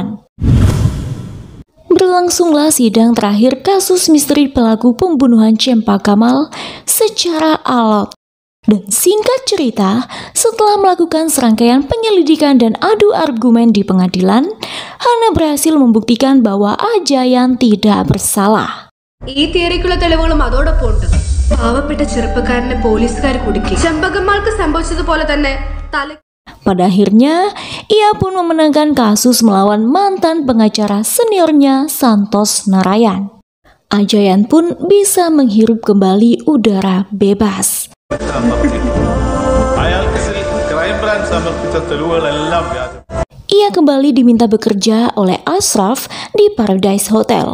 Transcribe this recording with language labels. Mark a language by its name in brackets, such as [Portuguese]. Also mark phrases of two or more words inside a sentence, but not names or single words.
[Indonesian] Berlangsunglah sidang terakhir kasus misteri pelaku pembunuhan Cempa Kamal secara alot. Dan singkat cerita, setelah melakukan serangkaian penyelidikan dan adu argumen di pengadilan, Hana berhasil membuktikan bahwa Ajayan tidak bersalah. [Malayalam] ഈ തിയറിക്കുള്ള തെളിവുകളും അതോടൊപ്പം ഉണ്ട്. പാവപ്പെട്ട ചെറുപ്പക്കാരനെ പോലീസുകാർ കുടുക്കി. ചെമ്പകമ്മൾക്ക് സംഭവിച്ചതുപോലെ തന്നെ [Indonesian] Pada akhirnya, ia pun memenangkan kasus melawan mantan pengacara seniornya Santos Narayan. Ajayan pun bisa menghirup kembali udara bebas. Ia kembali diminta bekerja oleh Ashraf di Paradise Hotel.